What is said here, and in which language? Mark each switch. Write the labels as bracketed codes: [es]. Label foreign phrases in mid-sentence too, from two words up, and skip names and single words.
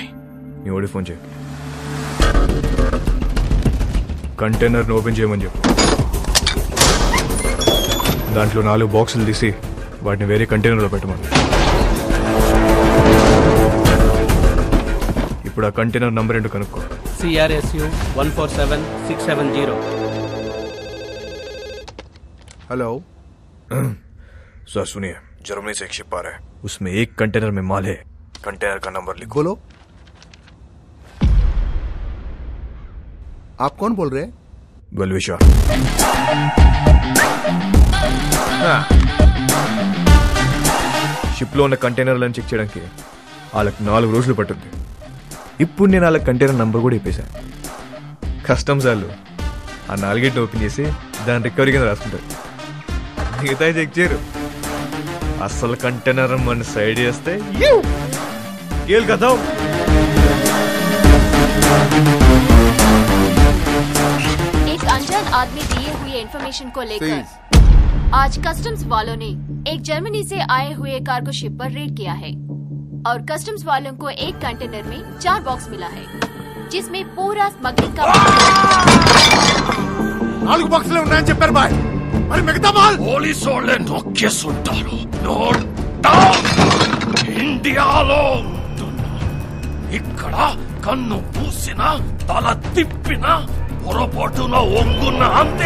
[te] నీ ఓడి ఫోన్ చేయి. కంటైనర్ని ఓపెన్ చేయమని చెప్పు. దాంట్లో 4 బాక్సులు తీసి వాటిని వేరే కంటైనర్లో పెట్టమని. ఇప్పుడు ఆ [en] container number [te] ఏంటో కనుక్కో. CRSU 147670. [hi] हेलो सर सुनिए, जर्मनी से एक शिप आ रहा है. उसमें एक कंटेनर में माल है. कंटेनर का नंबर लिखो. बोलो. आप कौन बोल रहे हैं? बलविशार. [te] షిప్ లో ఉన్న కంటైనర్లను చెక్ చేయడానికి వాళ్ళకి 4 రోజులు పట్టుద్ది. ఇప్పుడు నేను వాళ్ళ [en] container number [te] కూడా ఇప్పేశాను. కస్టమ్స్ వాళ్ళు ఆ 4 ఓపెన్ చేసి దాని రికవరీ కింద రాసుకుంటారు. మిగతా చెక్ చేయరు. అసలు కంటైనర్ మన సైడ్ చేస్తే కదా. [hi] एक अनजान आदमी दिए हुए इन्फॉर्मेशन को लेकर आज कस्टम्स वालों ने एक जर्मनी से आए हुए [en] cargo ship [hi] पर रेड किया है और कस्टम्स वालों को एक कंटेनर में 4 बॉक्स मिला है जिसमें पूरा स्मगलिंग का [te] 4 బాక్సులు ఉన్నాయని చెప్పారు బాయ్. మరి మిగతా మాల్ పోలీసు వాళ్ళే నొక్కేస్తుంటారు. [en] note down. [te] ఇండియాలో ఉంటున్నా. ఇక్కడ కన్ను పూసిన తల తిప్పిన పొరపాటున ఒంగున్న అంతే.